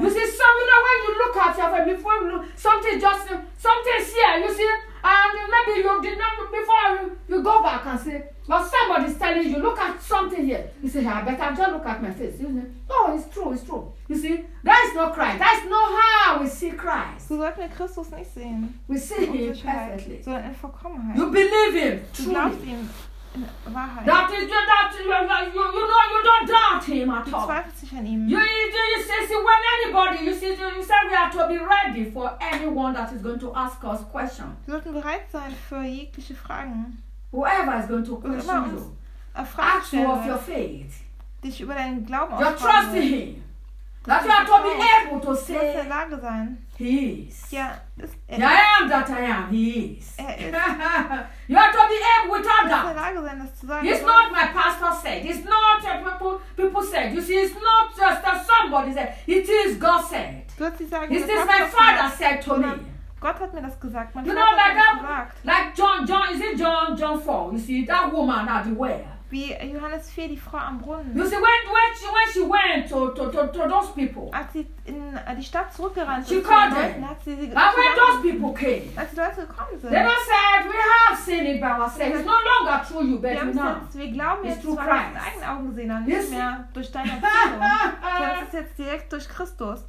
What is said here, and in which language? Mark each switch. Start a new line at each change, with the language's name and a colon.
English: You see, when you look at yourself before you know, something's here, you see, and maybe you did not before you go back and say, but somebody's telling you, look at something here. You say, I better just look at my face. You say, oh, it's true. You see, that is not Christ. That is not how we see Christ.
German: Du sollst Christus nicht sehen.
English: We see him perfectly.
German: Sondern in Vollkommenheit.
English: You believe him. Truly.
German: Du glaubst ihm in Wahrheit.
English: You don't doubt him at all.
German: Du zweifelst dich an ihm.
English: You say we are to be ready for anyone that is going to ask us questions.
German: Wir sollten bereit sein für jegliche Fragen.
English: Whoever is going to question you. Ask you of your faith.
German: Dich über deinen Glauben.
English: You're trusting him. That you are to be able to say,
German: in der Lage sein.
English: He is.
German: Ja,
English: yeah, I am that I am. He is. You are to be able without that.
German: In der Lage sein, das zu sagen.
English: It's not my pastor said. It's not people said. You see, it's not just that somebody said. It is God said. It is my father said to me.
German: Gott hat mir das gesagt.
English: You know, like John, is it John 4? You see, that woman at the well.
German: Wie Johannes 4, die Frau am Brunnen.
English: You see, when she went to those people.
German: Hat sie in die Stadt zurückgerannt.
English: She called them.
German: Hat sie sie gerufen.
English: When those people came.
German: Als die Leute gekommen sind.
English: They all said, we have seen it by ourselves. It's no longer through you, but now.
German: Wir glauben jetzt, wir haben es mit eigenen Augen gesehen, nicht yes. mehr durch deine Erzählung. Das ist jetzt direkt durch Christus.